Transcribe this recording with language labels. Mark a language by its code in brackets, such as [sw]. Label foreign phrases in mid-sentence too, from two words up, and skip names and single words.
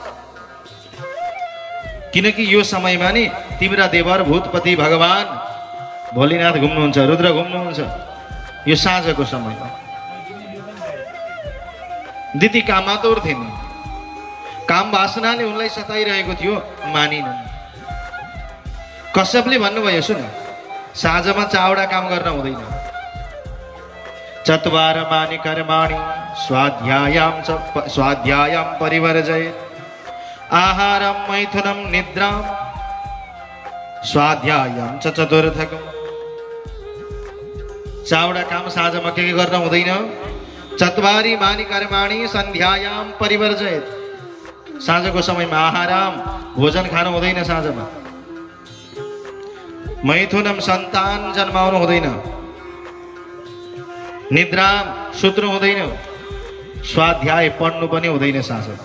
[ne] किनकि यो समयमा नि तिम्रा देवर भूतपति भगवान भोलिनाथ घुम्नुहुन्छ, रुद्र घुम्नुहुन्छ, यो साँझको समयमा। दिति कामातुर थिइन्, काम वासनाले उनलाई सताइरहेको थियो, मानिनन्। कश्यपले भन्नुभयो, सुन, साँझमा चावडा काम गर्न हुँदैन। [sa] चत्वार मानि कर्माणि स्वाध्यायां परिवर्जयेत् आहारं मैथुनं निद्रां स्वाध्यायं च चतुर्थकम्। [ne] चावडा काम साँझमा के गर्न हुँदैन। [sa] चत्वारी मानि कर्माणि सन्ध्यायां परिवर्जयेत्, [ne] साँझको समयमा आहारम भोजन खानु हुँदैन साँझमा। मैथुनम सन्तान जन्माउनु हुँदैन। निद्राम सुत्नु हुँदैन। स्वाध्याय पढ्नु पनि हुँदैन साँझमा।